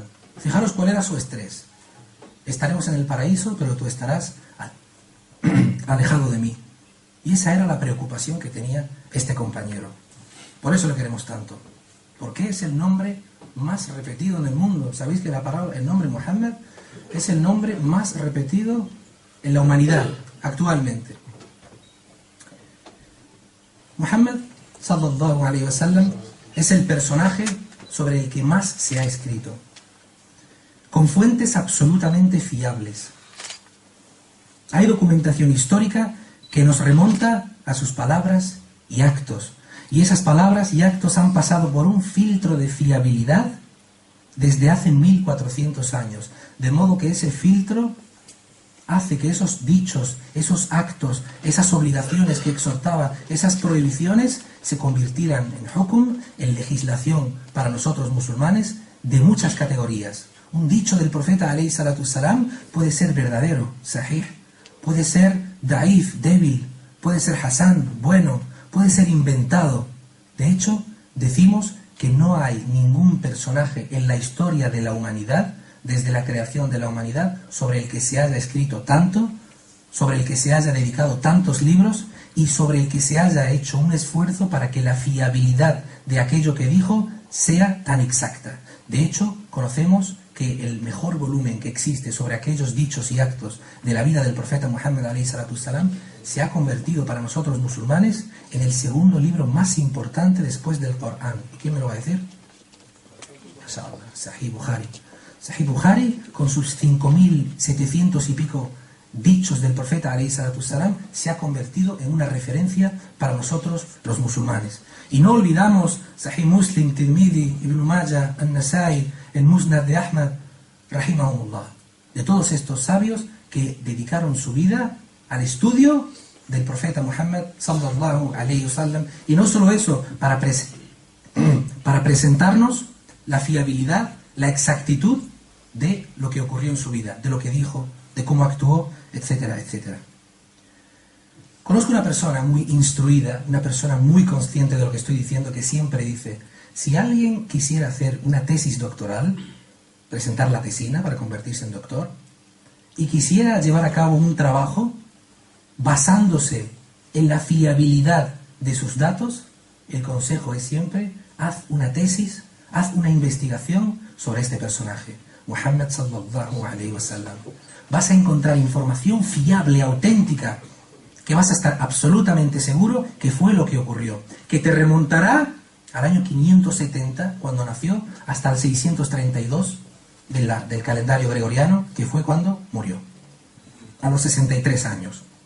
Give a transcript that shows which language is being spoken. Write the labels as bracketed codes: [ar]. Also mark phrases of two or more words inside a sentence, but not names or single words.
[es] Fijaros cuál era su estrés. Estaremos en el paraíso, pero tú estarás alejado de mí. Y esa era la preocupación que tenía este compañero. Por eso le queremos tanto. Porque es el nombre más repetido en el mundo. ¿Sabéis que el nombre Muhammad es el nombre más repetido en la humanidad actualmente? Muhammad [ar] صلى الله عليه وسلم [es] es el personaje sobre el que más se ha escrito, con fuentes absolutamente fiables. Hay documentación histórica que nos remonta a sus palabras y actos, y esas palabras y actos han pasado por un filtro de fiabilidad desde hace 1400 años, de modo que ese filtro hace que esos dichos, esos actos, esas obligaciones que exhortaba, esas prohibiciones, se convirtieran en hukum, en legislación para nosotros musulmanes de muchas categorías. Un dicho del profeta [ar] عليه الصلاة والسلام [es] puede ser verdadero, sahih, puede ser daif, débil, puede ser hasan, bueno, puede ser inventado. De hecho, decimos que no hay ningún personaje en la historia de la humanidad, desde la creación de la humanidad, sobre el que se haya escrito tanto, sobre el que se haya dedicado tantos libros y sobre el que se haya hecho un esfuerzo para que la fiabilidad de aquello que dijo sea tan exacta. De hecho, conocemos que el mejor volumen que existe sobre aquellos dichos y actos de la vida del profeta Muhammad [ar] عليه الصلاة والسلام [es] se ha convertido para nosotros musulmanes en el segundo libro más importante después del Corán. ¿Y quién me lo va a decir? Sahih Bukhari. Sahih Bukhari, con sus 5.700 y pico dichos del profeta [ar] عليه الصلاة والسلام, [es] se ha convertido en una referencia para nosotros los musulmanes. Y no olvidamos Sahih Muslim, Tirmidhi, Ibn Majah, An-Nasai, el Musnad de Ahmad, rahimahumullah, de todos estos sabios que dedicaron su vida al estudio del profeta Muhammad [ar] صلى الله عليه وسلم. [es] Y no solo eso, para presentarnos la fiabilidad, la exactitud de lo que ocurrió en su vida, de lo que dijo, de cómo actuó, etcétera, etcétera. Conozco una persona muy instruida, una persona muy consciente de lo que estoy diciendo, que siempre dice: si alguien quisiera hacer una tesis doctoral, presentar la tesina para convertirse en doctor, y quisiera llevar a cabo un trabajo basándose en la fiabilidad de sus datos, el consejo es siempre: haz una tesis, haz una investigación sobre este personaje, [ar] محمد صلى الله عليه وسلم. [es] Vas a encontrar información fiable, auténtica, que vas a estar absolutamente seguro que fue lo que ocurrió, que te remontará al año 570, cuando nació, hasta el 632 del calendario gregoriano, que fue cuando murió, a los 63 años.